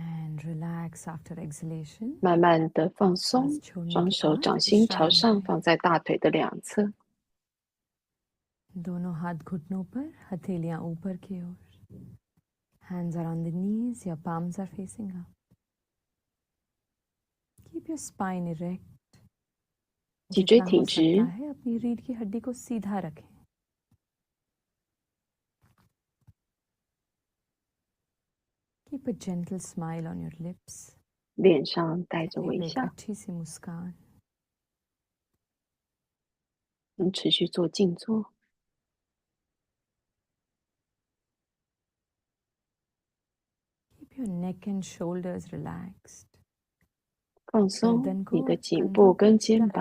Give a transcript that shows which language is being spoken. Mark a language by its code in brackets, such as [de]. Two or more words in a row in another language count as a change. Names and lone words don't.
[en] And relax after exhalation. [zh] 慢慢的放松， [hi] सांस छोड़ने [zh] 双 [hi] के [zh] 手 [hi] बाद [zh] 掌心朝 [hi] विश्राम [zh] 上， [hi] करें। [zh] 放在大腿的两侧， [hi] दोनों हाथ घुटनों पर, हथेलियां ऊपर की ओर। [en] Hands are on the knees, your palms are facing up. Keep your spine erect. [zh] 脊椎 [hi] जितना हो [zh] 挺 [hi] सकता [zh] 直， [hi] है अपनी रीढ़ की हड्डी को सीधा रखें। [en] Keep a gentle smile on your lips. [zh] 脸上带着 [hi] चेहरे [zh] 微 [hi] पे एक [zh] 笑， [hi] अच्छी सी मुस्कान। [zh] 持续做静坐， [en] Keep your neck and shoulders relaxed. [zh] 放松 [hi] गर्दन [zh] 你 [hi] को [zh] 的 [hi] और [zh] 颈 [hi] कंधों [zh] 部 [hi] को [zh] 跟 [hi] सीधा [zh] 肩膀，